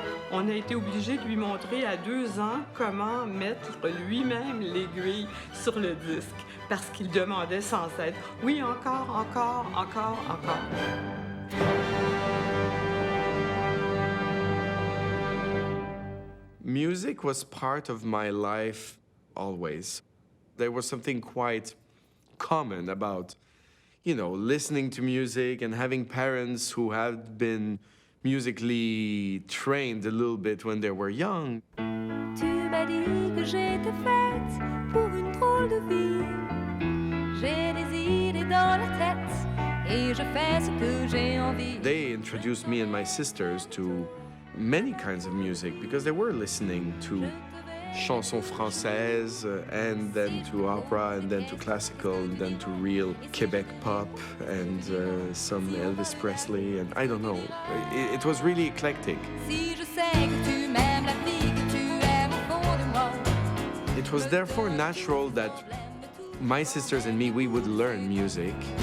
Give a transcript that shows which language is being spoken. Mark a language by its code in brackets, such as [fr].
[fr] On a été obligé de lui montrer à 2 ans comment mettre lui-même l'aiguille sur le disque parce qu'il demandait sans cesse « Oui, encore, encore, encore, encore ». [en] Music was part of my life always. There was something quite common about, listening to music and having parents who had been musically trained a little bit when they were young. [fr] Tu m'as dit que j'étais faite pour une drôle de vie. J'ai des idées dans la tête et je fais ce que j'ai envie. [en] They introduced me and my sisters to many kinds of music because they were listening to chansons françaises and then to opera and then to classical and then to real Quebec pop and some Elvis Presley and I don't know. It was really eclectic. [fr] Si je sais que tu m'aimes la vie que tu aimes au fond de moi. [en] It was therefore natural that my sisters and me, we would learn music.